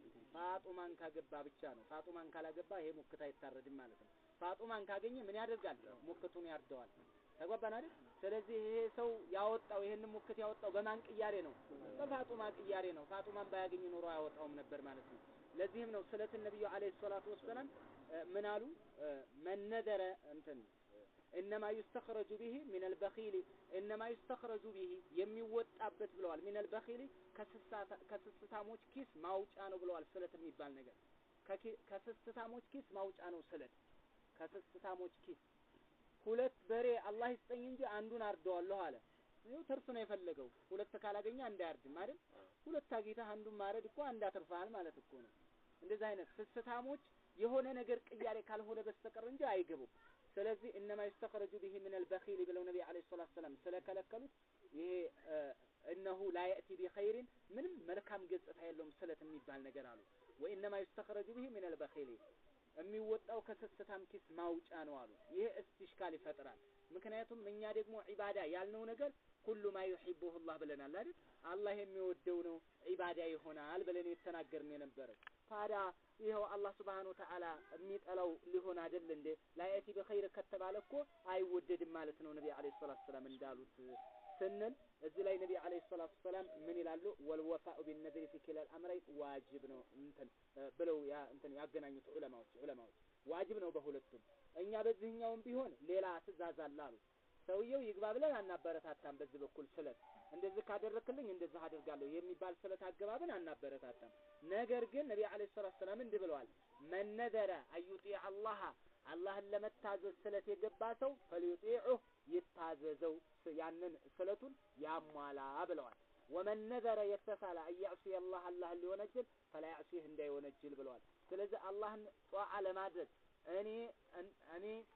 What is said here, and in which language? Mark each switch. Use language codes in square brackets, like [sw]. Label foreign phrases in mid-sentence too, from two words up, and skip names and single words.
[am] ፋጡማን ካገባ ብቻ ነው። ፋጡማን ካላገባ ይሄ ሙክት አይታረድም ማለት ነው። ፋጡማን ካገኘ ምን ያደርጋል? ሙክቱን ያርደዋል። ተጓባን አይደል? ስለዚህ ይሄ ሰው ያወጣው ይሄንን ሙክት ያወጣው በማን ቅያሬ ነው? በፋጡማ ቅያሬ ነው። ፋጡማን ባያገኝ ኖሮ አያወጣውም ነበር ማለት ነው። ለዚህም ነው ስለት ነብዩ [ar] عليه الصلاة والسلام [am] ምን አሉ? መነደረ እንትን [ar] انما يستخرج به من البخيل انما يستخرج به [am] የሚወጣበት ብለዋል። [ar] من البخيل [am] ከስስታሞች ኪስ ማውጫ ነው ብለዋል። ስለት የሚባል ነገር ከስስታሞች ኪስ ማውጫ ነው ስለት። ከስስታሞች ኪስ ሁለት በሬ አላህ ይስጠኝ እንጂ አንዱን አርደዋለሁ አለ። ይኸው ተርፍ ነው የፈለገው። ሁለት ካላገኘ አንድ አያርድም አይደል? ሁለት አግኝተህ አንዱን ማረድ እኮ አንድ አትርፋል ማለት እኮ ነው። እንደዚህ አይነት ስስታሞች የሆነ ነገር ቅያሬ ካልሆነ በስተቀር እንጂ አይገቡም። ስለዚህ [ar] انما يستخرج به من البخيل [am] ብለው ነብዩ [ar] عليه الصلاة السلام [am] ስለከለከሉት ይሄ [ar] انه لا ياتي بخير [am] ምንም መልካም ገጽታ የለውም ስለት የሚባል ነገር አሉ። [ar] وانما يستخرج به من البخيل [am] የሚወጣው ከስስታም ኪስ ማውጫ ነው አሉ። ይሄ እስቲሽካል ይፈጥራል። ምክንያቱም እኛ ደግሞ ዒባዳ ያልነው ነገር ሁሉ [ar] ما يحبه الله [am] ብለናል አይደል? አላህ የሚወደው ነው ዒባዳ ይሆናል ብለን የተናገርን የነበረ። ታዲያ ይሄው አላህ [ar] سبحانه وتعالى [am] የሚጠላው ሊሆን አይደል እንዴ? [ar] لا يأتي بخير [am] ከተባለ እኮ አይወደድም ማለት ነው ነብዩ [ar] عليه الصلاة السلام [am] እንዳሉት ስንል እዚህ ላይ ነብዩ [ar] عليه الصلاة السلام [am] ምን ይላሉ? [ar] والوفاء بالنذر في كلا الامرين [am] ዋጅብ ነው እንትን ብለው ያገናኙት ዑለማዎች ዋጅብ ነው በሁለቱም። እኛ በዚህኛውም ቢሆን ሌላ ትእዛዝ አለ አሉ። ሰውየው ይግባ ብለን አናበረታታም። በዚህ በኩል ስለት እንደዚህ ካደረክልኝ እንደዚህ አደርጋለሁ የሚባል ስለት አገባብን አናበረታታም። ነገር ግን ነብዩ [ar] عليه الصلاة السلام [am] እንዲህ ብለዋል። [ar] من نذر أن يطيع [am] አላህን ለመታዘዝ ስለት የገባ ሰው ፈሊዩጢዑ ይታዘዘው ያንን ስለቱን ያሟላ ብለዋል። [ar] ومن نذر [am] የተሳለ አያዕሲ አላህ ሊወነጅል [ar] فلا يعصه [am] እንዳይወነጅል ብለዋል። ስለዚህ አላህን ጧዓ ለማድረግ እኔ